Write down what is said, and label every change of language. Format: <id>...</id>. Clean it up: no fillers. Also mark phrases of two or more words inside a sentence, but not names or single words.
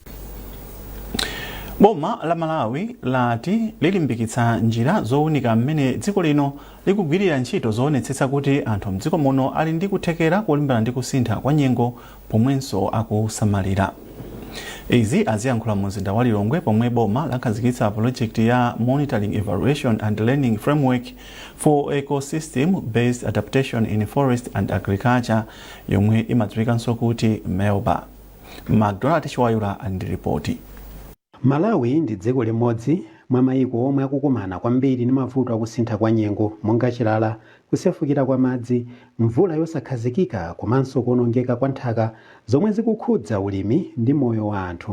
<ny>Boma la Malawi lati lilimbikitsa njira zowunika mmene dziko lino likugwirira ntchito zoonetsetsa kuti anthu mdziko muno ali ndi kuthekera kulimbana ndi kusintha kwa nyengo pomwenso akusamalira. Izi aziyankhula mu mzinda wa Lilongwe pomwe boma lakhazikitsa project ya Monitoring, Evaluation and Learning Framework for Ecosystem-Based Adaptation in Forest and Agriculture yomwe imadziwikanso kuti MELBA. McDonald Chiwayula ndi ripoti. Malawi ndi dziko limodzi mwa mayiko omwe akukumana kwambiri ndi mavuto akusintha kwa nyengo monga chilala, kusefukira kwa madzi, mvula yosakhazikika komanso kuonongeka kwa nthaka zomwe zikukhudza ulimi ndi moyo wa anthu.</ny>